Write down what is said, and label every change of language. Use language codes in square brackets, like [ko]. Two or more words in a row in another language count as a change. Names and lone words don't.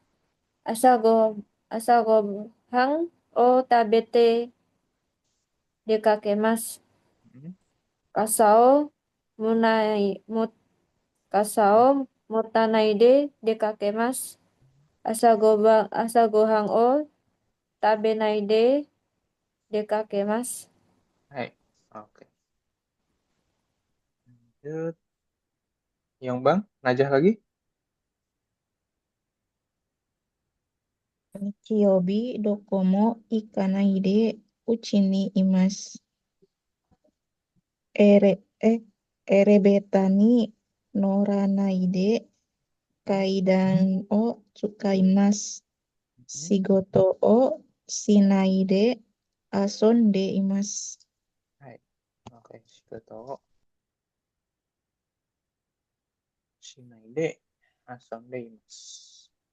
[ja] 朝ごはんを食べて出かけます。 Hmm. 傘をもない、も、傘を持たないで出かけます。朝ごはんを食べないで出かけます。 [id] Hai. Oke. Lanjut. Yang Bang, Najah lagi. [ja] 日曜日、どこも行かないで、うちにいます。エレ、え、エレベーターに乗らないで、階段を使います。 Hmm. 仕事をしないで、遊んでいます。 [id] Hai. [ja] Oke, 仕事しないで遊んでいます.